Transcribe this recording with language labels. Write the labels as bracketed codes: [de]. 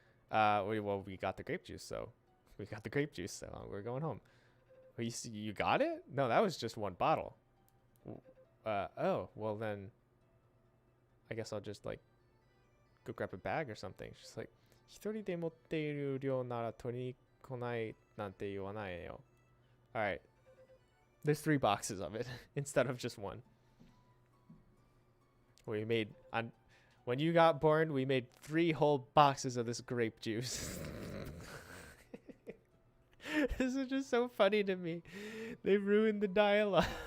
[en] Well, we got the grape juice, so we're going home. Oh, you got it? No, that was just one bottle. Oh, well then, I guess I'll just like go grab a bag or something. She's like, [ja] 一人で持っている量なら取りに来ないなんて言わないよ. [en] All right, there's 3 boxes of it instead of just one. When you got born, we made 3 whole boxes of this grape juice. This is just so funny to me. They ruined the dialogue.